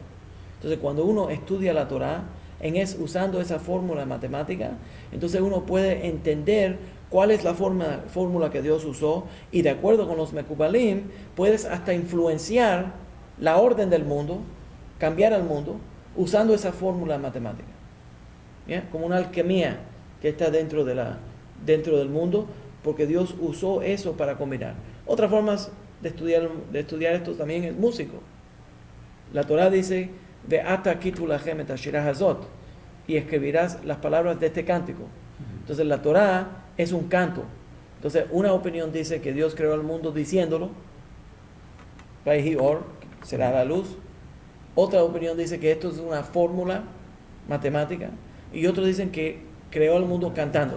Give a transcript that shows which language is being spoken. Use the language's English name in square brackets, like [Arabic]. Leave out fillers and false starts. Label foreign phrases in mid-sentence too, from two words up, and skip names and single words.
[Spanish] Entonces, cuando uno estudia la Torah, usando esa fórmula matemática, entonces uno puede entender cuál es la fórmula que Dios usó, y de acuerdo con los Mekubalim, puedes hasta influenciar la orden del mundo, cambiar el mundo, usando esa fórmula matemática. ¿Ya? Como una alquimia que está dentro del mundo, porque Dios usó eso para combinar. Otras formas de estudiar esto también es músico. La Torah dice, [Hebrew] ועתה כתבו לכם את השירה הזאת, [Spanish] y escribirás las palabras de este cántico. Entonces la Torah es un canto. Entonces una opinión dice que Dios creó el mundo diciéndolo, [Hebrew] ויהי אור, [Spanish] será la luz. Otra opinión dice que esto es una fórmula matemática, y otros dicen que creó el mundo cantándolo.